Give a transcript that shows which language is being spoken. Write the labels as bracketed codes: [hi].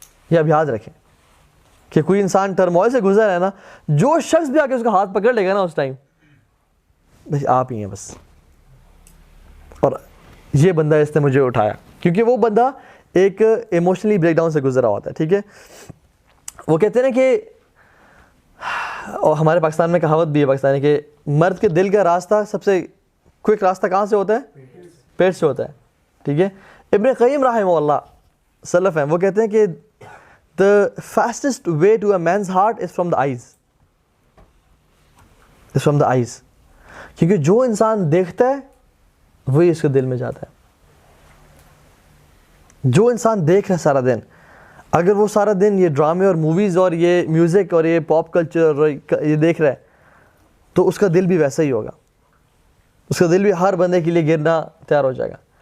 [ur] یہ آپ یاد رکھیں کہ کوئی انسان ٹرموائل سے گزر ہے نا, جو شخص بھی آ کے اس کا ہاتھ پکڑ لے گا نا اس ٹائم, بس آپ ہی ہیں بس, اور یہ بندہ اس نے مجھے اٹھایا, کیونکہ وہ بندہ ایک ایموشنلی بریک ڈاؤن سے گزرا ہوتا ہے. ٹھیک ہے, وہ کہتے ہیں نا کہ, اور ہمارے پاکستان میں کہاوت بھی ہے پاکستانی کہ مرد کے دل کا راستہ سب سے کوئک راستہ کہاں سے ہوتا ہے؟ پیٹ سے ہوتا ہے. ٹھیک ہے. ابن قیم رحمہ اللہ سلف ہیں, وہ کہتے ہیں کہ [en] the fastest way to a man's heart is from the eyes. is from the eyes. [ur] کیونکہ جو انسان دیکھتا ہے وہی اس کے دل میں جاتا ہے. جو انسان دیکھ رہا ہے سارا دن, اگر وہ سارا دن یہ ڈرامے اور موویز اور یہ میوزک اور یہ پاپ کلچر اور یہ دیکھ رہا ہے تو اس کا دل بھی ویسا ہی ہوگا, اس کا دل بھی ہر بندے کے لیے گرنا تیار ہو جائے گا.